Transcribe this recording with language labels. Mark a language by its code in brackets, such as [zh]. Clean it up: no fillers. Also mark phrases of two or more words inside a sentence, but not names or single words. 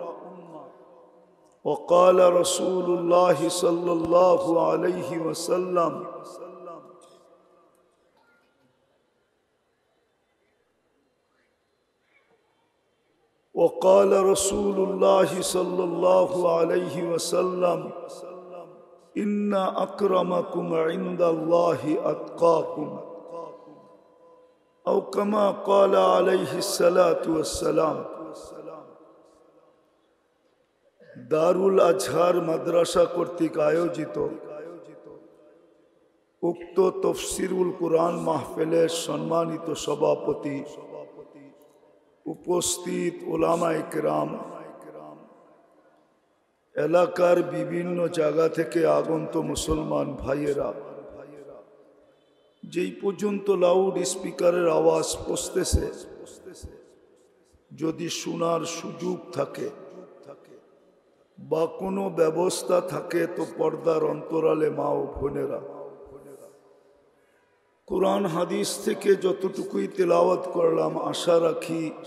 [ar] وقال رسول الله صلى الله عليه وسلم وقال رسول الله صلى الله عليه وسلم إن أكرمكم عند الله أتقاكم أو كما قال عليه الصلاة والسلام. [bn] দারুল আজহার মাদ্রাসা কর্তৃক আয়োজিত উক্ত তাফসিরুল কুরআন মাহফিলের সম্মানিত সভাপতি উপস্থিত উলামায়ে কেরাম এলাকার বিভিন্ন জায়গা থেকে আগত মুসলমান ভাইয়েরা যেই পর্যন্ত লাউড স্পিকারের আওয়াজ পৌঁছতেছে যদি শোনার সুযোগ থাকে বা কোনো ব্যবস্থা থাকে তো পর্দার অন্তরালে মা ও বোনেরা কুরআন হাদিস থেকে যতটুকুই তেলাওয়াত করলাম আশা রাখি